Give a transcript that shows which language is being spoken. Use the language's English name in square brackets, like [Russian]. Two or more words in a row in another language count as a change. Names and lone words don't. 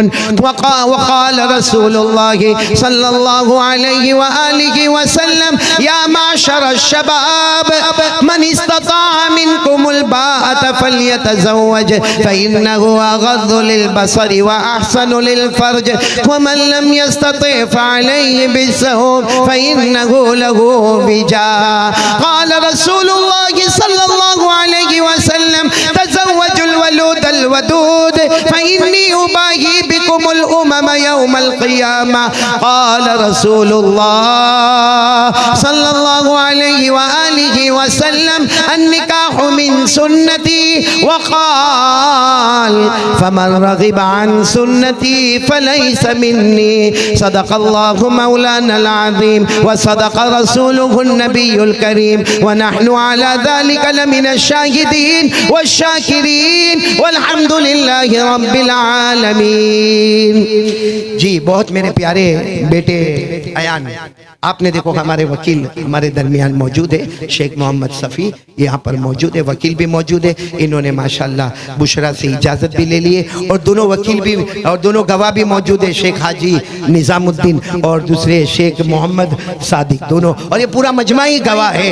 [Arabic] وقال رسول الله صلى الله عليه وعلى آله وسلم يا معشر الشباب من استطاع منكم الباءة فليتزوج فإنه أغض للبصر وأحصن للفرج ومن لم يستطع فعليه بالصوم فإنه له وجاء. قال رسول الله صلى الله عليه وسلم تزوجوا الولود الودود فإني مباهٍ بكم الأمم يوم القيامة. قال رسول الله صلى الله عليه وعلى آله وسلم النكاح من سنتي وقال فمن رغب عن سنتي فليس مني. صدق الله مولانا العظيم وصدق رسوله النبي الكريم ونحن على ذلك لمن الشاهدين والشاكرين والحمد لله رب العالمين. [Hindi] जी बहुत मेरे प्यारे बेटे अयान, आपने देखो हमारे वकील हमारे दरमियान मौजूद है, शेख मोहम्मद सफ़ी यहाँ पर मौजूद है, वकील भी मौजूद है। इन्होंने माशाल्लाह बुशरा से इजाज़त भी ले लिए और दोनों वकील भी और दोनों गवाह भी मौजूद है, शेख हाजी निज़ामुद्दीन और दूसरे शेख मोहम्मद सादिक, दोनों, और ये पूरा मजमा ही गवाह है।